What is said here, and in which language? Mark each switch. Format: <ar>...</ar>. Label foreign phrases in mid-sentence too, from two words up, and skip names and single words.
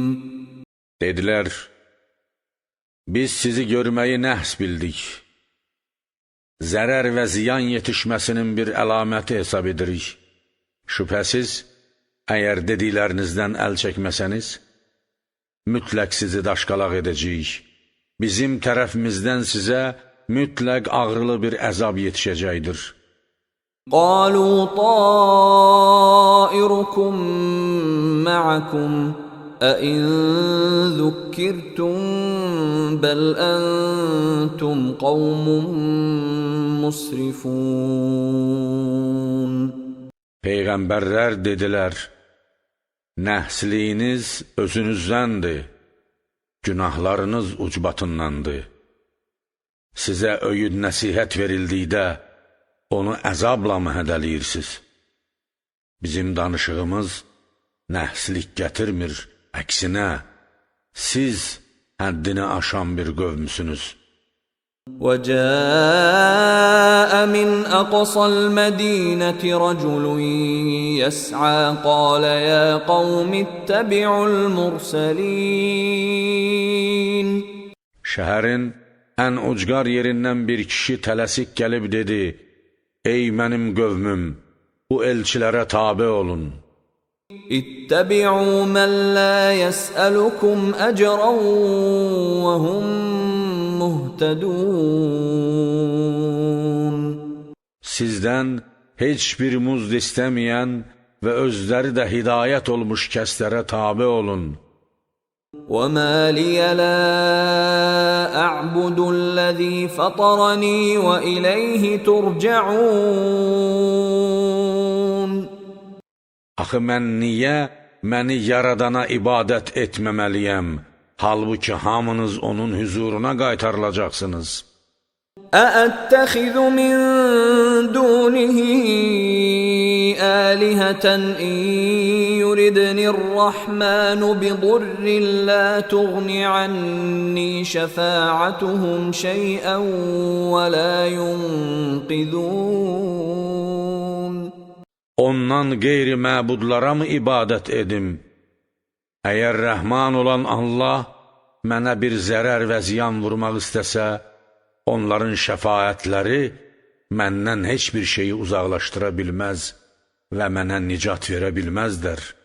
<az>Dedilər, biz sizi görməyi nəhs bildik. zərər və ziyan yetişməsinin bir əlaməti hesab edirik. Şübhəsiz, əgər dediklərinizdən əl çəkməsəniz, mütləq sizi daşqalaq edəcəyik. Bizim tərəfimizdən sizə mütləq ağrılı bir əzab yetişəcəkdir.</az> <ar>قالوا طائركم معكم أئن ذكرتم بل أنتم قوم مسرفون.</ar> <az>Peyğəmbərlər dedilər, nəhsliyiniz özünüzdəndir, günahlarınız ucbatındandır. Sizə öyüd nəsihət verildikdə, onu əzabla mı hədəliyirsiniz? Bizim danışığımız nəhslik gətirmir, əksinə, siz həddini aşan bir qövmüsünüz.</az> <ar>وَجَاءَ مِنْ أَقْصَى الْمَدِينَةِ رَجُلٌ يَسْعَى قَالَ يَا قَوْمِ اتَّبِعُوا الْمُرْسَلِينَ.</ar> <az>Şəhərin ən ucqar yerindən bir kişi tələsik gəlib dedi, ey mənim qövmüm, bu elçilərə tabe olun.</az> <ar>اتَّبِعُوا مَنْ لَا يَسْأَلُكُمْ أَجْرًا وَهُمْ مُهْتَدُونَ.</ar> <az>Sizdən heç bir muzd istəməyən və özləri də hidayət olmuş kəslərə tabe olun.</az> <ar>وَمَا لِيَ لَا أَعْبُدُ الَّذِي فَطَرَنِي وَإِلَيْهِ تُرْجَعُونَ.</ar> <az>Axı mən niyə məni yaradana ibadət etməməliyəm, halbuki hamınız onun huzuruna qaytarılacaqsınız?</az> <ar>أَأَتَّخِذُ مِن دُونِهِ آلِهَةً إِن يُرِدْنِ الرَّحْمَنُ بِضُرٍّ لَّا تُغْنِ عَنِّي شَفَاعَتُهُمْ شَيْئًا وَلَا يُنقِذُونَ.</ar> <az>Ondan qeyri məbudlara mı ibadət edim? Əgər rəhman olan Allah mənə bir zərər və ziyan vurmaq istəsə, onların şəfaətləri məndən heç bir şeyi uzaqlaşdıra bilməz və mənə nicat verə bilməzdər.</az>